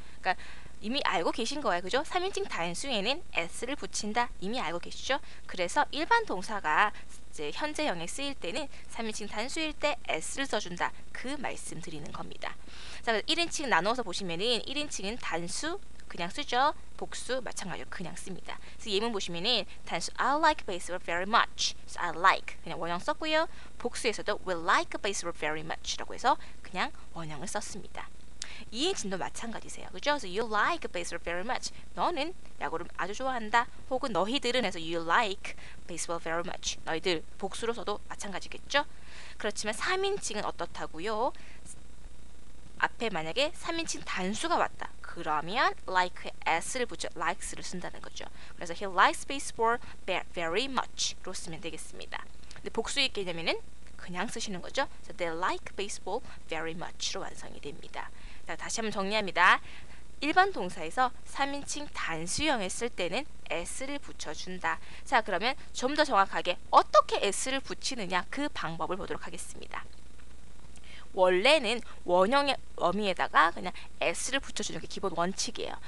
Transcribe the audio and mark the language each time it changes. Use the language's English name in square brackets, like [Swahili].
[Korean] 그러니까 이미 알고 계신 거예요. 그죠? 3인칭 단수에는 s를 붙인다. 이미 알고 계시죠? 그래서 일반 동사가 이제 현재형에 쓰일 때는 3인칭 단수일 때 s를 써준다. 그 말씀 드리는 겁니다. 자, 1인칭 나누어서 보시면은 1인칭은 단수 그냥 쓰죠. 복수 마찬가지로 그냥 씁니다. 그래서 예문 보시면은 단수 [English] I like baseball very much. So I like [Korean] 그냥 원형 썼고요. 복수에서도 [English] we like baseball very much [Korean] 라고 해서 그냥 원형을 썼습니다. 2인칭도 마찬가지세요. 그죠? 그래서 [English] you like baseball very much. [Korean] 너는 야구를 아주 좋아한다. 혹은 너희들은 해서 [English] you like baseball very much. [Korean] 너희들 복수로 써도 마찬가지겠죠? 그렇지만 3인칭은 어떻다고요? 앞에 만약에 3인칭 단수가 왔다. 그러면 like에 s를 붙여 likes를 쓴다는 거죠. 그래서 [English] he likes baseball very much로 [Korean] 쓰면 되겠습니다. 근데 복수의 개념에는 그냥 쓰시는 거죠. [English] So they like baseball very much로 [Korean] 완성이 됩니다. 자, 다시 한번 정리합니다. 일반 동사에서 3인칭 단수형에 쓸 때는 s를 붙여준다. 자, 그러면 좀 더 정확하게 어떻게 s를 붙이느냐 그 방법을 보도록 하겠습니다. 원래는 원형의 어미에다가 그냥 s를 붙여주는 게 기본 원칙이에요.